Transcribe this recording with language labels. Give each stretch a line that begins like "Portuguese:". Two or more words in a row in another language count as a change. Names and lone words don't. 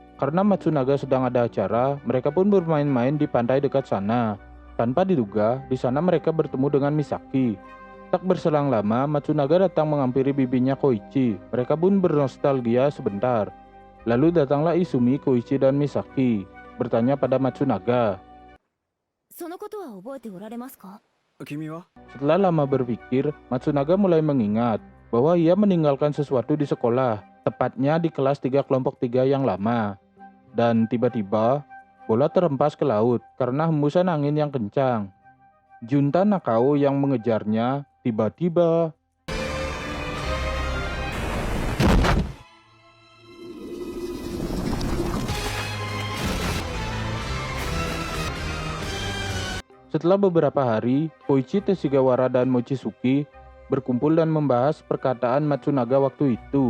Indonesian: Karena Matsunaga sedang ada acara, mereka pun bermain-main di pantai dekat sana. Tanpa diduga, di sana mereka bertemu dengan Misaki. Tak berselang lama, Matsunaga datang menghampiri bibinya Koichi. Mereka pun bernostalgia sebentar. Lalu datanglah Izumi, Koichi, dan Misaki, bertanya pada Matsunaga.
Japanese: そのことは覚えておられますか? 君は
Indonesian: Setelah lama berpikir, Matsunaga mulai mengingat bahwa ia meninggalkan sesuatu di sekolah, tepatnya di kelas 3 kelompok 3 yang lama. Dan tiba-tiba, bola terhempas ke laut karena hembusan angin yang kencang. Junta Nakao yang mengejarnya tiba-tiba Setelah beberapa hari, Koichi, Teshigawara, dan Mochizuki berkumpul dan membahas perkataan Matsunaga waktu itu.